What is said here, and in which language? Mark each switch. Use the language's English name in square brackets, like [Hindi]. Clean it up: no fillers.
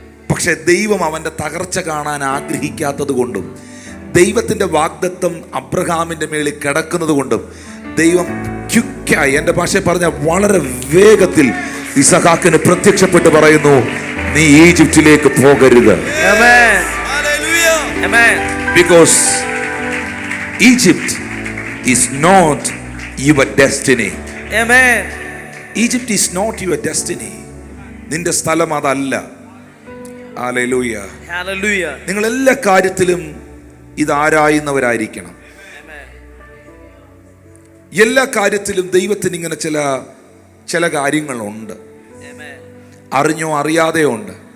[Malayalam] പക്ഷെ ദൈവം അവന്റെ തകർച്ച കാണാൻ ആഗ്രഹിക്കാത്തത് കൊണ്ടും ദൈവത്തിന്റെ വാഗ്ദത്തം അബ്രഹാമിന്റെ മേളിൽ കിടക്കുന്നത് കൊണ്ടും ദൈവം ക്വിക്കായി, എൻ്റെ ഭാഷയിൽ പറഞ്ഞ വളരെ വേഗത്തിൽ ഇസഹാക്കിന് പ്രത്യക്ഷപ്പെട്ട് പറയുന്നു, നീ ഈജിപ്തിലേക്ക് പോകരുത്. [English] Amen. Amen. Because Egypt is not your destiny. Amen. Egypt is not your destiny. [Malayalam] നിന്റെ സ്ഥലം അതല്ല. ഹല്ലേലൂയ. [English] Hallelujah. [Malayalam] നിങ്ങൾ എല്ലാ കാര്യത്തിലും ഇതാരായുന്നവരായിരിക്കണം. എല്ലാ കാര്യത്തിലും ദൈവത്തിന് ഇങ്ങനെ ചില കാര്യങ്ങളുണ്ട്, [English] Amen. [Malayalam] അറിഞ്ഞോ അറിയാതെയോ ഉണ്ട്.